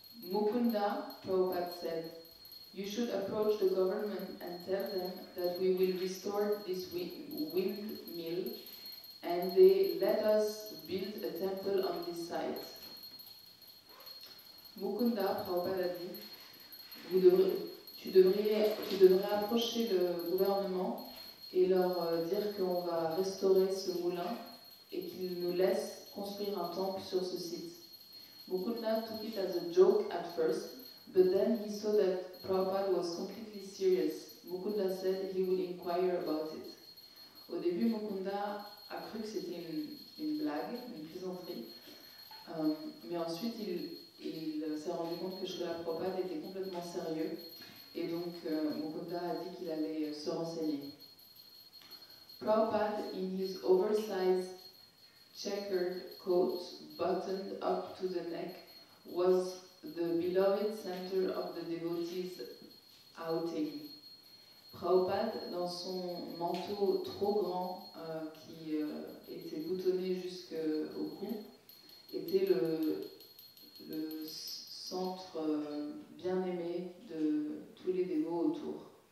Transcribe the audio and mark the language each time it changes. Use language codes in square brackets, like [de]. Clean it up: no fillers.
[en] Mukunda, Prabhupada said, "You should approach the government and tell them that we will restore this windmill and they let us build a temple on this site." [fr] Mukunda, Prabhupada a dit, tu devrais approcher le gouvernement et leur dire qu'on va restaurer ce moulin et qu'ils nous laissent construire un temple sur ce site. [en] Mukunda took it as a joke at first, but then he saw that Prabhupada was completely serious. Mukunda said he would inquire about it. [fr] Au début, Mukunda a cru que c'était une blague, une plaisanterie. Mais ensuite, il s'est rendu compte que Srila Prabhupada était complètement sérieux. Et donc, Mukunda a dit qu'il allait se renseigner. [en] Prabhupada, in his oversized checkered coat, buttoned up to the neck, was the beloved center of the devotees' outing. [fr] Prabhupada, dans son manteau trop grand qui était boutonné jusqu'au cou, était le centre bien-aimé de tous les dévots autour.